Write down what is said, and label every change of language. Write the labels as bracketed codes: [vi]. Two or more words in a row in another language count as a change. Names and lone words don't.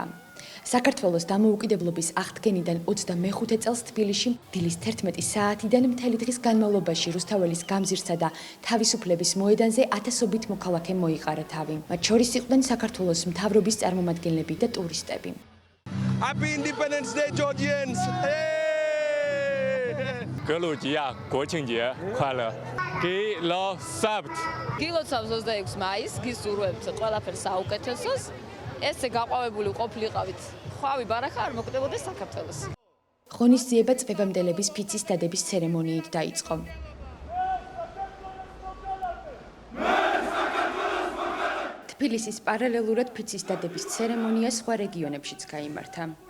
[ka] საქართველოს დამოუკიდებლობის აღდგენიდან 25 წელს თბილისში დილის 11 საათიდან მთელი დღის განმავლობაში რუსთაველის გამზირსა და თავისუფლების მოედანზე ათასობით მოქალაქე მოიყარა თავი. მათ შორის იყვნენ საქართველოს მთავრობის წარმომადგენლები და ტურისტები. [en] Happy Independence Day, Georgians! Hey! [zh] 格鲁吉亚国庆节快乐！给老 sabt [ka] გილოცავს 26 მაისს, გისურვებთ ყველაფერს საუკეთესოს. ესე გაყვავებული ყოფილიყავით. ხვავი ბარაქა არ მოკდებოდეს საქართველოს. ღონისძიება წვევამდელების ფიცის დადების ცერემონიით დაიწყო. თბილისის პარალელურად ფიცის დადების ცერემონია სხვა რეგიონებშიც გაიმართა.